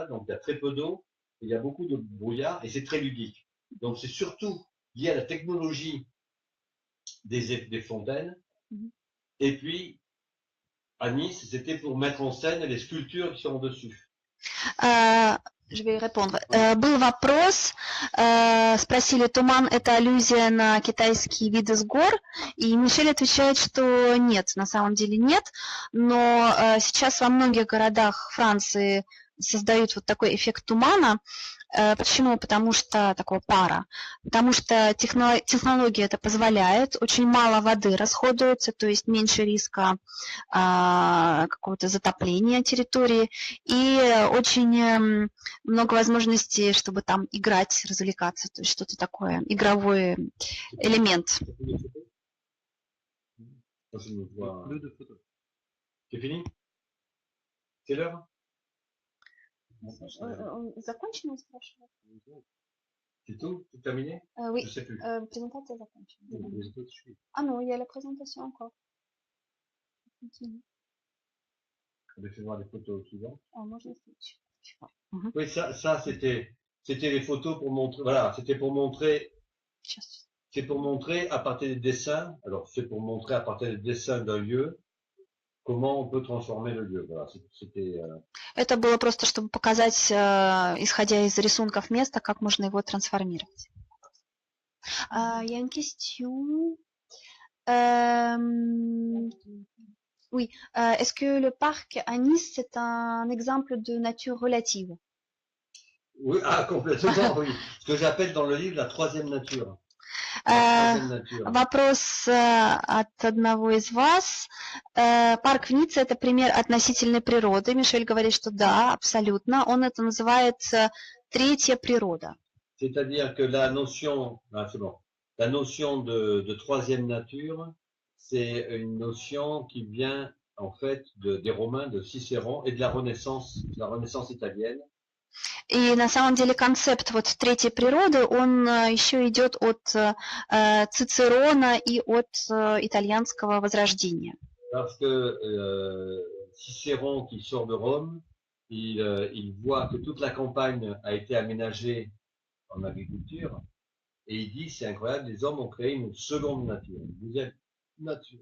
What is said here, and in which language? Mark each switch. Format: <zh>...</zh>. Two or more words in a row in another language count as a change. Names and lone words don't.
<fr>Donc il y a très peu d'eau, il y a beaucoup de brouillard et c'est très ludique. Donc c'est surtout lié à la technologie des fontaines. Et puis à Nice, c'était pour mettre en scène les sculptures qui sont dessus. Je vais répondre.</fr> <ru>Был вопрос, спросили, туман – это аллюзия на китайские виды с гор, и Мишель отвечает, что нет, на самом деле нет, но сейчас во многих городах Франции создают вот такой эффект тумана. Почему? Потому что такого пара. Потому что технология это позволяет, очень мало воды расходуется, то есть меньше риска какого-то затопления территории, и очень много возможностей, чтобы там играть, развлекаться, то есть что-то такое, игровой элемент.</ru> <fr>C'est fini? C'est l'heure?</fr> <ru>Закончено, спрашиваю?</ru> <fr>C'est tout? C'est terminé? Oui, je sais plus.</fr> <ru>Презентация закончена.</ru> <fr>Ah non, il y a la présentation encore. Fais voir les photos suivantes.</fr> <ru>Можно</ru> <fr>Oui, ça c'était les photos pour montrer, voilà, c'était pour montrer, c'est pour montrer à partir des dessins, alors c'est pour montrer à partir des dessins d'un lieu, comment on peut transformer le lieu. Voilà, c'était.</fr> <ru>Это было просто, чтобы показать, исходя из рисунков места, как можно его трансформировать.</ru> <fr>Il y a une question. Oui, est-ce que le parc à Nice, c'est un exemple de nature relative? Oui, complètement, oui. Ce que j'appelle dans le livre la troisième nature.</fr> <ru>Вопрос от одного из вас. Парк в Ницце – это пример относительной природы. Мишель говорит, что да, абсолютно. Он это называет третья природа.</ru> <fr>C'est-à-dire que la notion, la notion de troisième nature, c'est une notion qui vient en fait des Romains, de Cicéron et de la Renaissance italienne.</fr> <ru>И на самом деле концепт вот третьей природы, он еще идет от Цицерона и от итальянского возрождения.</ru> <fr>Parce que Cicéron, qui sort de Rome, il voit que toute la campagne a été aménagée en agriculture, et il dit, c'est incroyable, les hommes ont créé une seconde nature, une deuxième nature.</fr>